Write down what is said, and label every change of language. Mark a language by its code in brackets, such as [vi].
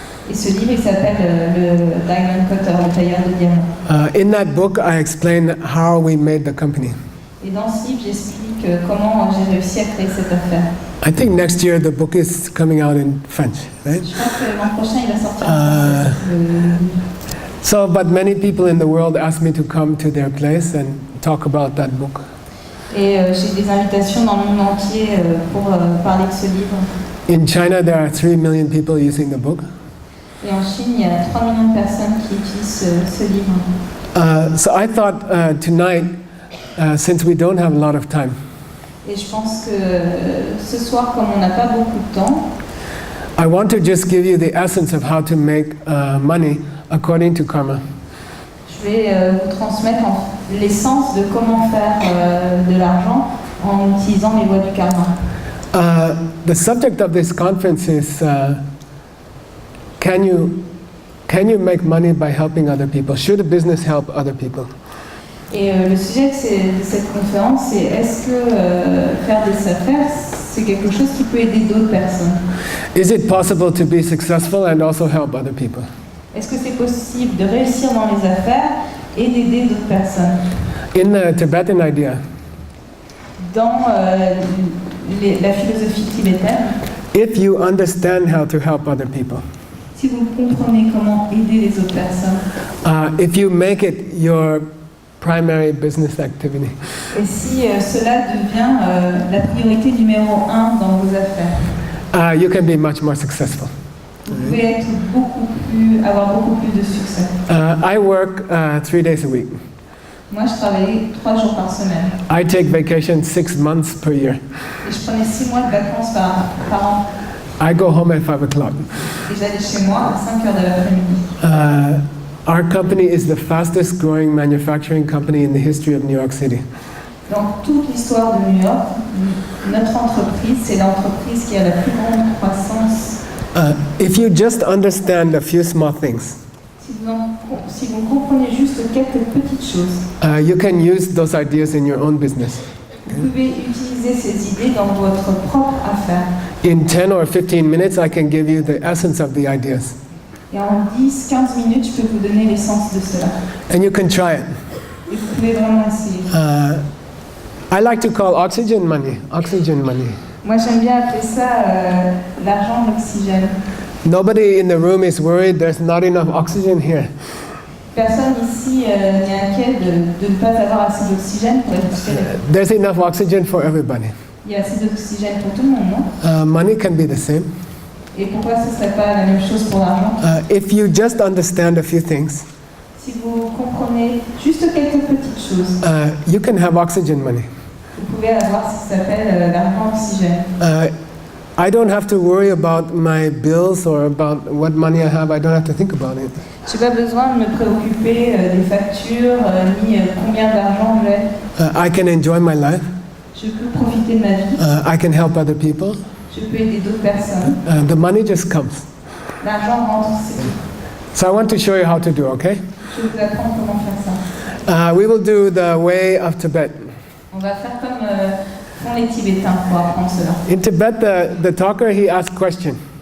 [fr] Et ce livre, il s'appelle le Diamond Cutter, le tailleur de diamants. [en] In that book, I explain how we made the company. [fr] Et dans ce livre, j'explique comment j'ai réussi à créer cette affaire. [en] I think next year the book is coming out in French, right? [fr] Je crois que l'an prochain, il va sortir en français. [en] So, but many people in the world ask me to come to their place and talk about that book. [fr] Et j'ai des invitations dans le monde entier pour parler de ce livre. [en] In China, there are 3 million people using the book. [fr] Et en Chine, il y a 3 millions de personnes qui utilisent ce livre. [en] So I thought tonight, since we don't have a lot of time, [fr] Et je pense que ce soir, comme on n'a pas beaucoup de temps, [en] I want to just give you the essence of how to make money according to karma. [fr] je vais vous transmettre l'essence de comment faire de l'argent en utilisant les lois du karma. [en] The subject of this conference is, can you can you make money by helping other people? Should a business help other people? [fr] Et le sujet de cette conférence, c'est est-ce que faire des affaires, c'est quelque chose qui peut aider d'autres personnes? [en] Is it possible to be successful and also help other people? [fr] Est-ce que c'est possible de réussir dans les affaires et d'aider d'autres personnes? [en] In the Tibetan idea, [fr] Dans la philosophie tibétaine, [en] if you understand how to help other people, [fr] si vous comprenez comment aider les autres personnes, [en] if you make it your primary business activity, [fr] et si cela devient la priorité numéro 1 dans vos affaires, [en] you can be much more successful. [fr] vous pouvez avoir beaucoup plus de succès. [en] I work 3 days a week. [fr] Moi, je travaillais 3 jours par semaine. [en] I take vacation 6 months per year. [fr] Et je prenais 6 mois de vacances par an. [en] I go home at 5 o'clock. [fr] Et j'allais chez moi à 5 heures de l'après-midi. [en] Our company is the fastest growing manufacturing company in the history of New York City. [fr] Dans toute l'histoire de New York, notre entreprise, c'est l'entreprise qui a la plus grande croissance. [en] If you just understand a few small things, [fr] Si vous comprenez juste quelques petites choses, [en] you can use those ideas in your own business. [fr] vous pouvez utiliser ces idées dans votre propre affaire. [en] In 10 or 15 minutes, I can give you the essence of the ideas. [fr] Et en 10-15 minutes, je peux vous donner l'essence de cela. [en] And you can try it. [fr] Et vous pouvez vraiment essayer. [en] I like to call oxygen money. Oxygen money. [fr] Moi, j'aime bien appeler ça l'argent de l'oxygène. [en] Nobody in the room is worried there's not enough oxygen here. [fr] Personne ici n'est inquiet de ne pas avoir assez d'oxygène pour respirer. [en] There's enough oxygen for everybody. [fr] Il y a assez d'oxygène pour tout le monde, non? [en] Money can be the same. [fr] Et pourquoi ce ne serait pas la même chose pour l'argent? [en] If you just understand a few things, [fr] Si vous comprenez juste quelques petites choses, [en] you can have oxygen money. [fr] vous pouvez avoir ce qui s'appelle l'argent oxygène. [en] I don't have to worry about my bills or about what money I have. I don't have to think about it. [fr] Je n'ai pas besoin de me préoccuper des factures, ni combien d'argent j'ai. [en] I can enjoy my life. [fr] Je peux profiter de ma vie. [en] I can help other people. [fr] Je peux aider d'autres personnes. [en] The money just comes. [fr] L'argent rentre, c'est tout. [en] So I want to show you how to do, okay? [fr] Je vais vous apprendre comment faire ça. [en] We will do the way of Tibet. [fr] On va faire comme font les Tibétains pour apprendre cela. [en] In Tibet, the talker, he asks questions.